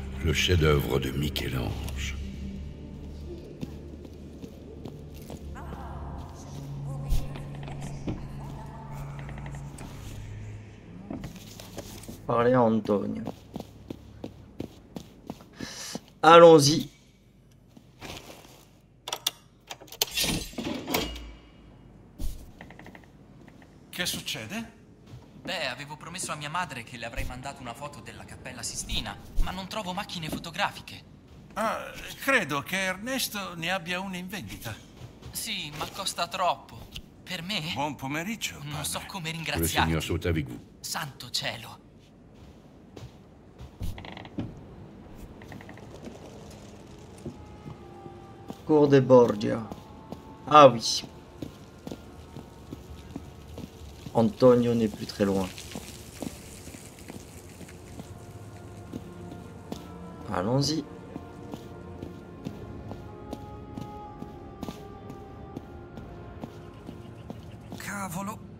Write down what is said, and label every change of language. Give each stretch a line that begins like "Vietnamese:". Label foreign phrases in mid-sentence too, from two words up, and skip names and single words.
French: Le chef-d'œuvre de Michel-Ange. Parler à Antonio. Allons-y.
Italian: Che succede? Beh, avevo promesso a mia madre che le avrei mandato una foto della Cappella Sistina, ma non trovo macchine fotografiche. Ah, credo che Ernesto ne abbia una in vendita. Sì, ma costa troppo. Per me? Buon pomeriggio, padre. Non so come Le ringraziarti.
French: Seigneur saute avec vous.
Italian: Santo cielo.
French: Cours des Borgia. Ah oui. Antonio n'est plus très loin. Allons-y.
Italian: Cavolo.